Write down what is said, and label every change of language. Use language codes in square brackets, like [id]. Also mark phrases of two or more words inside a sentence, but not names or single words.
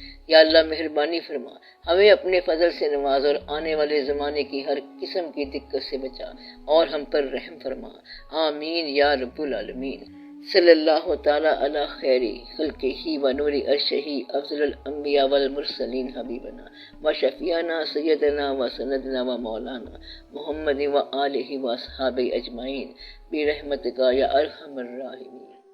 [ur] یا اللہ مہربانی فرما، ہمیں اپنے فضل سے نواز اور آنے والے زمانے کی ہر قسم کی دقت سے بچا اور ہم پر رحم فرما۔ [ar] آمین یا رب العالمین۔ صلی اللہ تعالی علی خیر خلقہ و نور عرشہ افضل الانبیاء والمرسلین حبیبنا و شفیعنا سیدنا و سندنا و مولانا محمد و آلہ و اصحابہ اجمعین برحمتک یا ارحم الراحمین۔